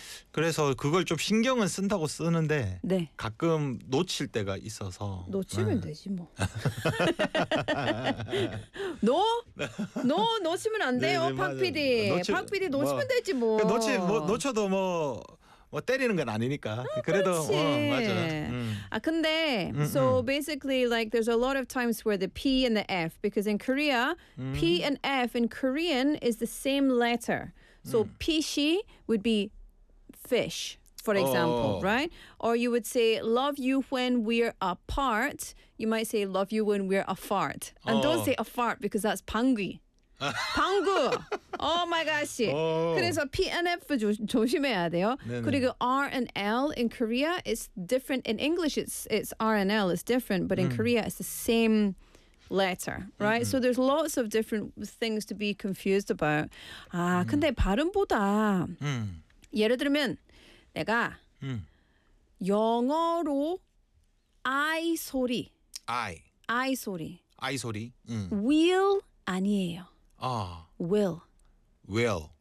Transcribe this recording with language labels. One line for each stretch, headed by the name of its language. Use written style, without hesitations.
Korean: 그래서 그걸 좀 신경은 쓴다고 쓰는데 네. 가끔 놓칠 때가 있어서 놓치면 되지 뭐. 노? 노 놓치면 안 돼요. 네네, 박 PD. 박 PD 놓치면 뭐, 되지 뭐. 놓치 뭐 놓쳐도 뭐 뭐 때리는 건 아니니까. 아, 그래도 어, 맞아. 아 근데
English: so basically like there's a lot of times where the P and the F because in Korea P and F in Korean is the same letter. So pishi would be fish, for example, right? Or you would say love you when we're apart. You might say love you when we're afart. And don't say afart because that's
Korean: 방귀. 방구.
English: Oh my gosh. Oh.
Korean: 그래서 P and F 조심해야 돼요. 네네. 그리고
English: R and L in Korea is different. In English, it's R and L is different, but in Korea, it's the same letter, right? So there's lots of different things to be confused about.
Korean: 아, 근데 발음보다 예를 들면 내가 영어로 I 소리.
English: I.
Korean: I 소리. I 소리.
English: Will
Korean: 아니에요. Will.
English: Will.